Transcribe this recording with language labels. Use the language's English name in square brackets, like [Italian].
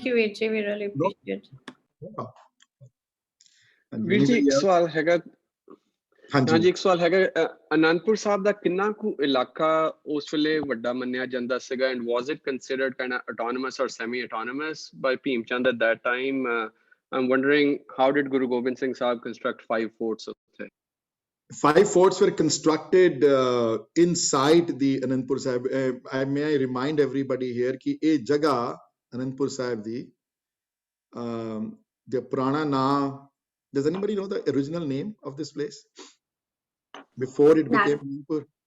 [English] Thank you, Vijay, we really appreciate it. [Punjabi] ਵੀਰ ਜੀ ਇੱਕ ਸਵਾਲ ਹੈਗਾ, ਹਾਂਜੀ ਇੱਕ ਸਵਾਲ ਹੈਗਾ, ਅਨੰਦਪੁਰ ਸਾਹਿਬ ਦਾ ਕਿੰਨਾ ਕੁ ਇਲਾਕਾ ਉਸ ਵੇਲੇ ਵੱਡਾ ਮੰਨਿਆ ਜਾਂਦਾ ਸੀਗਾ, [English] and was it considered kind of autonomous or semi-autonomous by Bhim Chand at that time? I'm wondering, how did Guru Gobind Singh Sahib construct 5 forts? 5 forts were constructed inside the Anandpur Sahib. May I remind everybody here [Hindi] कि ये जगह [English] Anandpur Sahib दी, the पुराना नाम, does anybody know the original name of this place before it became Anandpur?